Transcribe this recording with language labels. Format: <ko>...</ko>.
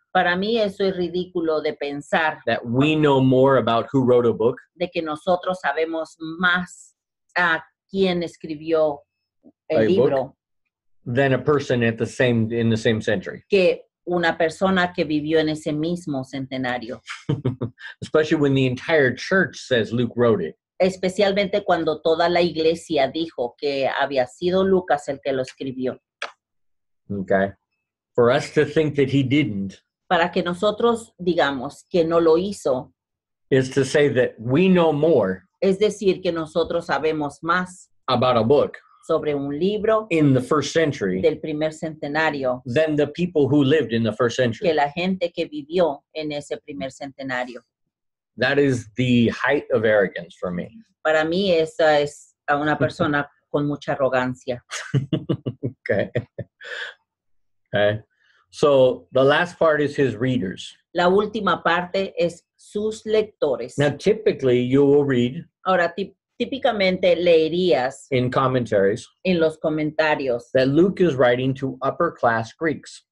<es>Para mí eso es ridículo de pensar</es> <en>that we know more about who wrote a book</en> <es>de que nosotros sabemos más a quién escribió A el libro</es> <en>than a person in the same century,</en> <es>que una persona que vivió en ese mismo centenario.</es> <en>especially when the entire church says Luke wrote it.</en> <es>Especialmente cuando toda la iglesia dijo que había sido Lucas el que lo escribió.</es> <en>Okay. For us to think that he didn't</en> <es>Para que nosotros digamos que no lo hizo,</es> <en>is to say that we know more</en> <es>es decir, que nosotros sabemos más</es> <en>about a book</en> <es>sobre un libro</es> <en>in the first century</en> <es>del primer centenario</es> <en>than the people who lived in the first</en> <es>que</es> <en>century.</en> <es>la gente que vivió en ese primer centenario.</es> <en>That is the height of arrogance for me.</en> <es>Para mí esa es a una persona con mucha arrogancia.</es> <en>Okay. Okay. So the last part is his readers.</en> <es>La última parte es sus lectores.</es> <en>Now, typically you will read</en> <es>Ahora, típicamente leerías</es> <en>in commentaries</en> <es>en los comentarios</es> <en>that Luke is writing to upper class Greeks.</en>